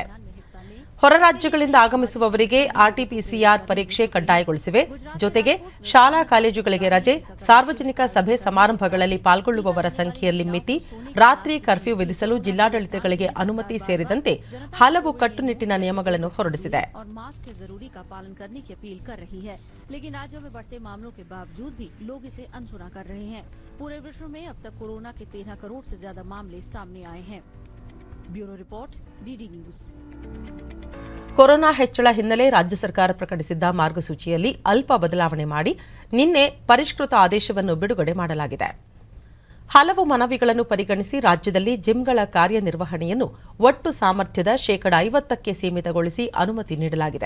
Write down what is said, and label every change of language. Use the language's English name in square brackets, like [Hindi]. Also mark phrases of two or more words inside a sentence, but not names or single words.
[Kannada] ಹೊರ ರಾಜ್ಯಗಳಿಂದ ಆಗಮಿಸುವವರಿಗೆ ಆರ್ಟಿಪಿಸಿಆರ್ ಪರೀಕ್ಷೆ ಕಡ್ಡಾಯಗೊಳಿಸಿವೆ. ಜೊತೆಗೆ ಶಾಲಾ ಕಾಲೇಜುಗಳಿಗೆ ರಜೆ, ಸಾರ್ವಜನಿಕ ಸಭೆ ಸಮಾರಂಭಗಳಲ್ಲಿ ಪಾಲ್ಗೊಳ್ಳುವವರ ಸಂಖ್ಯೆಯಲ್ಲಿ ಮಿತಿ, ರಾತ್ರಿ ಕರ್ಫ್ಯೂ ವಿಧಿಸಲು ಜಿಲ್ಲಾಡಳಿತಗಳಿಗೆ ಅನುಮತಿ ಸೇರಿದಂತೆ ಹಲವು ಕಟ್ಟುನಿಟ್ಟಿನ ನಿಯಮಗಳನ್ನು ಹೊರಡಿಸಿದೆ. [Hindi] लेकिन राज्यों में बढ़ते मामलों के बावजूद भी लोग इसे अनसुना कर रहे हैं. पूरे विश्व में अब तक कोरोना के 13 करोड़ से ज्यादा मामले सामने आए हैं. ब्यूरो रिपोर्ट, डीडी न्यूज. [Kannada] ಕೊರೋನಾ ಹೆಚ್ಚಳ ಹಿನ್ನೆಲೆ ರಾಜ್ಯ ಸರ್ಕಾರ ಪ್ರಕಟಿಸಿದ್ದ ಮಾರ್ಗಸೂಚಿಯಲ್ಲಿ ಅಲ್ಪ ಬದಲಾವಣೆ ಮಾಡಿ ನಿನ್ನೆ ಪರಿಷ್ಕೃತ ಆದೇಶವನ್ನು ಬಿಡುಗಡೆ ಮಾಡಲಾಗಿದೆ. ಹಲವು ಮನವಿಗಳನ್ನು ಪರಿಗಣಿಸಿ ರಾಜ್ಯದಲ್ಲಿ ಜಿಮ್ಗಳ ಕಾರ್ಯನಿರ್ವಹಣೆಯನ್ನು ಒಟ್ಟು ಸಾಮರ್ಥ್ಯದ 50%ಕ್ಕೆ ಸೀಮಿತಗೊಳಿಸಿ ಅನುಮತಿ ನೀಡಲಾಗಿದೆ.